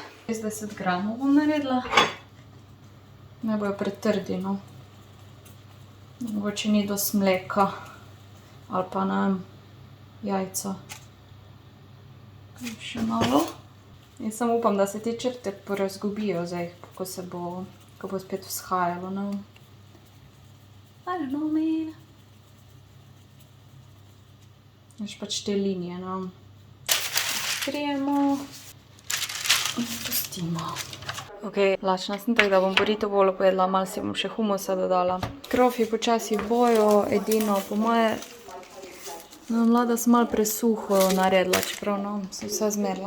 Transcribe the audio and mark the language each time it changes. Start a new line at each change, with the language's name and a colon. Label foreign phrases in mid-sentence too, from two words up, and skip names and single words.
Slovenian: 60 gramov bom naredila. Ne bojo pretrdi, no. Mogoče ni dosti mleka ali pa ne vem, jajca. Še malo. Jaz samo upam, da se te črte porazgubijo zdaj, ko bo spet vzhajalo, no.
English: I don't know, man.
Slovenian: Veš pač te linije, no. Skrijemo in pustimo. Ok, lačna sem, tako da bom burrito bolo pojedla, malo si bom še humusa dodala. Krofi počasi bojo, edino po moje, mlada sem malo presuho naredila, čeprav no, sem vse zmerila.